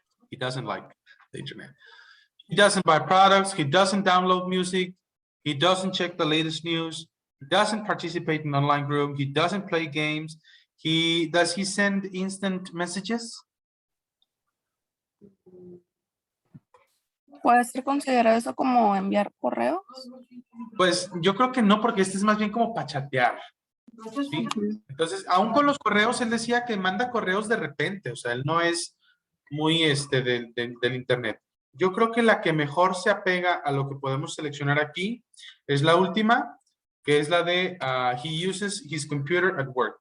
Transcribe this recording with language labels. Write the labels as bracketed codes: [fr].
[en] He doesn't like the internet. He doesn't buy products. He doesn't download music. He doesn't check the latest news. He doesn't participate in online group. He doesn't play games. Does he send instant messages? [es] ¿Puede ser considerado eso como enviar correos? Pues yo creo que no, porque este es más bien como para chatear. ¿Sí? Entonces, aún con los correos, él decía que manda correos de repente, o sea, él no es muy del internet. Yo creo que la que mejor se apega a lo que podemos seleccionar aquí es la última, que es la de [en] he uses his computer at work.